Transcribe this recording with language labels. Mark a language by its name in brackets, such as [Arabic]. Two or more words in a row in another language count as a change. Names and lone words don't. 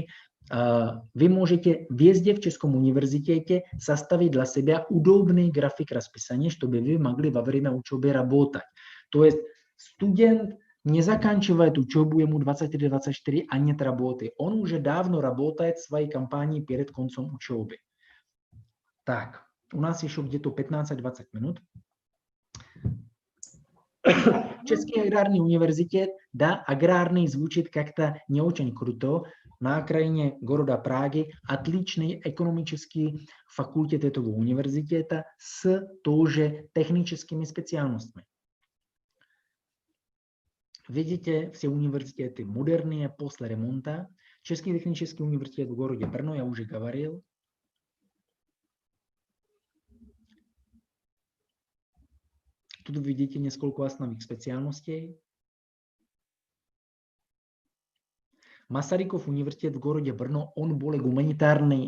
[Russian] Вы можете везде в Českом университете составить для себя удобный график расписания, чтобы вы могли во время учебы работать. То есть студент не заканчивает учебу, ему 23-24, а нет работы. Он уже давно работает в своей компании перед концом учебы. Так, у нас еще где-то 15-20 минут. [Czech] Český agrární univerzitě, [Russian] да, agrární звучит как-то не очень круто. На окраине города Праги отличный экономический факультет этого университета с тоже техническими специальностями. Видите, все университеты модерные после ремонта. [Czech] Český technický [Russian] университет в городе Brno, я уже говорил. Тут видите несколько основных специальностей. Масариков университет в городе Brno, он более гуманитарный.